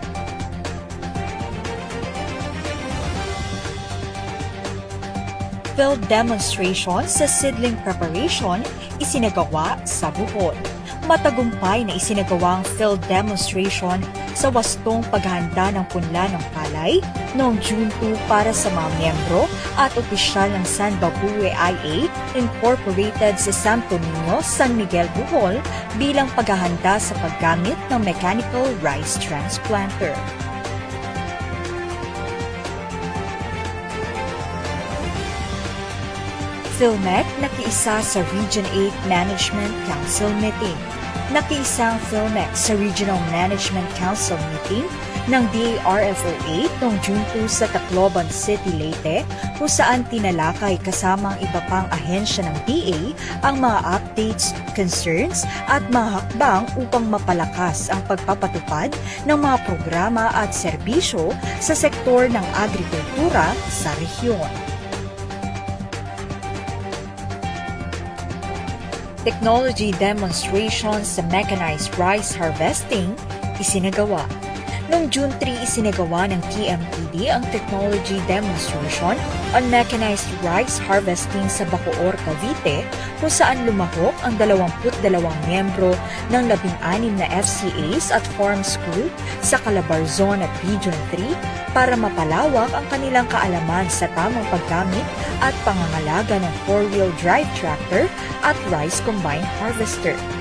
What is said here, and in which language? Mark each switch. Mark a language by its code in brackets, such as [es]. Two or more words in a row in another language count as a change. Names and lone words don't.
[en] Field demonstration [tl] sa seedling preparation isinagawa sa Bohol. Matagumpay na isinagawang [en] field demonstration [tl] sa wastong paghahanda ng punla ng palay noong June 2 para sa mga miyembro at opisyal ng San Babue IA Incorporated sa Santo Niño, San Miguel, Bohol bilang paghahanda sa paggamit ng [en] mechanical rice transplanter. [tl] Philmec nakiisa sa Region 8 Management Council meeting. Nakiisa ang Philmec sa Regional Management Council meeting ng DARFO 8 noong June 2 sa Tacloban City, Leyte, kung saan tinalakay kasama ang iba pang ahensya ng DA ang mga [en] updates, concerns [tl] at mga hakbang upang mapalakas ang pagpapatupad ng mga programa at serbisyo sa sektor ng agrikultura sa rehiyon. [en] Technology demonstration [tl] sa [en] mechanized rice harvesting [tl] isinagawa. Noong June 3, isinagawa ng TMPD ang [en] technology demonstration on mechanized rice harvesting [tl] sa Bacoor, Cavite, kung saan lumahok ang 22 miyembro ng 16 na FCAs at [en] farm school [tl] sa Calabarzon at Region 3 para mapalawak ang kanilang kaalaman sa tamang paggamit at pangangalaga ng [en] 4-wheel drive tractor [tl] at [en] rice combine harvester.